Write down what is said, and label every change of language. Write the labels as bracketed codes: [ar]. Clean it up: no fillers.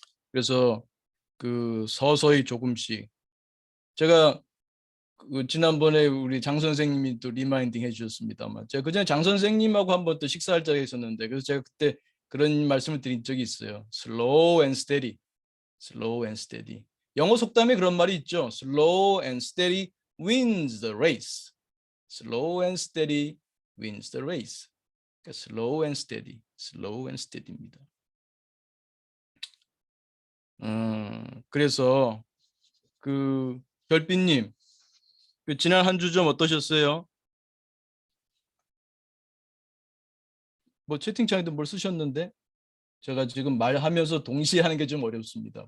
[ko] 그래서 서서히 조금씩 제가 지난번에 우리 장 선생님이 또 리마인딩 해주셨습니다만 제가 그전에 장 선생님하고 한번 또 식사할 적이 있었는데 그래서 제가 그때 그런 말씀을 드린 적이 있어요. [en] Slow and steady, slow and steady. [ko] 영어 속담에 그런 말이 있죠. [en] Slow and steady wins the race. Slow and steady wins the race. [ko] 그러니까 [en] slow and steady, slow and steady입니다. [ko] 그래서 별빛님 지난 한 주 좀 어떠셨어요? 뭐 채팅창에도 뭘 쓰셨는데 제가 지금 말하면서 동시에 하는 게 좀 어렵습니다.